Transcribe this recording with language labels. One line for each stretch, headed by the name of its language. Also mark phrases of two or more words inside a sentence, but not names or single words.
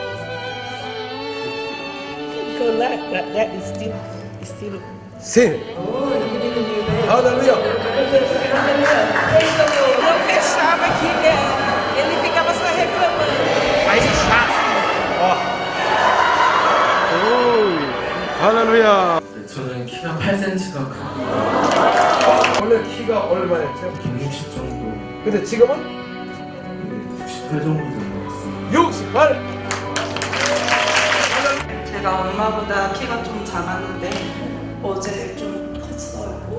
English: That is still.
Portuguese: Sim. Aleluia. Não fechava aqui, né? Ele ficava só reclamando. Mas é chato.
Korean: 오, 할렐루야. 저는 키가 8cm가 크고 원래 키가 얼마였죠? 160 정도, 근데 지금은 98 정도 되는 것 같습니다. 68. 제가 엄마보다 키가 좀 작았는데 어제 좀 컸어요.